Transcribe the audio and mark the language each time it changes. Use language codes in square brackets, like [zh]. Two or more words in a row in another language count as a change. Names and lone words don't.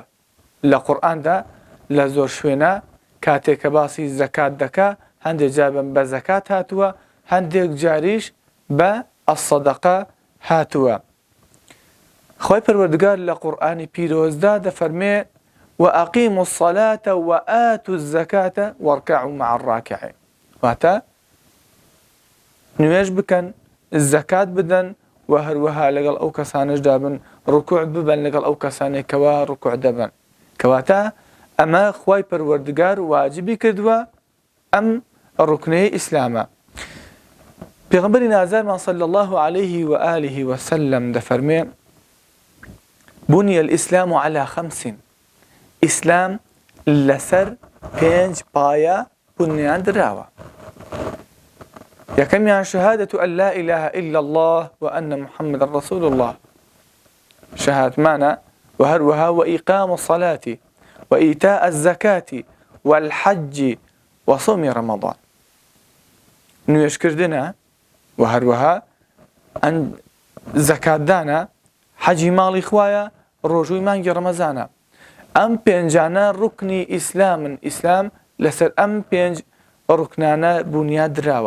[ckb] لە قورئاندا لە زۆر شوێنە کاتێک کە باسی زەکات دەکا هەندێک جار بە زەکات هاتووە، هەندێک جاریش بە ئەسەدەقە هاتووە. خوای پەروەردگار لە قورئانی پیرۆزدا دەفەرمێ [ar] وأقیموا الصلاة وآتوا الزكاة واركعوا مع الراكعين. [ckb] واتە نوێژ بکەن، زەکات بدەن و هەروەها لەگەڵ ئەو کەسانشدا بن، ڕکوع ببەن لەگەڵ ئەو کەسانێکەوە ڕکوع دەبن. کەواتە ئەمە خوای پەروەردگار واجبی کردووە ئەم ڕوکنەیە ئیسلامە. پێغەمبەری نازارمان [ar] صلی الله عليه وآله وسلم [ckb] دەفەرمێ [ar] بني الإسلام على 5. [ckb] ئیسلام لەسەر 5 پایە بنیان دراوە. یەکەمیان [ar] شهادة أن لا إله إلا الله وأن محمد رسول الله، [ckb] شهادمانە، و هەروەها [ar] وإقام الصلاة وإيتاء الزكاة والحج وصوم رمضان. [ckb] نوێژکردنە و هەروەها زەکات دانە، حەجی ماڵی خوایە، ڕۆژووی مانگی ڕەمەزانە. ئەم پێنجانە ڕوکنی ئیسلامن. ئیسلام لەسەر ئەم 5 ڕوکنانە بنیاد دراوە.